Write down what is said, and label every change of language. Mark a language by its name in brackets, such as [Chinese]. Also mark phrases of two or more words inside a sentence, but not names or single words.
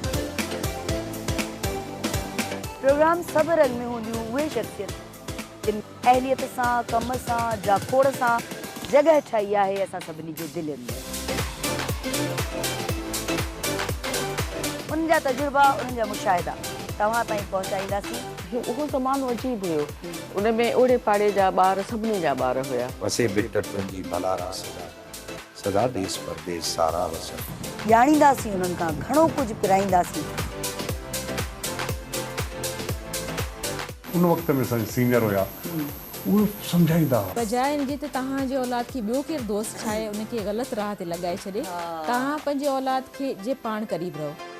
[Sindhi] प्रोग्राम सबरन में हूंदियूं उहे शख्सियत जिन अहलियत सां कम सां जाखोड़ सां जगह ठाही आहे असां सभिनी जे दिलनि में। उन्हनि जा तजुर्बा, उन्हनि जा मुशाहिदा तव्हां ताईं पहुचाईंदासीं। उहो ज़मानो अजीब हुयो, उन में ओड़े पाड़े जा ॿार सभिनी जा ॿार हुया। वसे बिटटनि जी भलारा सदा देश परदेश सारा वसन। ॼाणींदासीं उन्हनि खां घणो कुझु पिराईंदासीं। उन वक़्त में सीनियर हुया, उहे सम्झाईंदा हुआ। बजाए इनजे त तव्हांजे औलाद खे ॿियो केरु दोस्त ठाहे उनखे ग़लति राह ते लॻाए छॾे, तव्हां पंहिंजे औलाद खे जे पाण क़रीब रहो।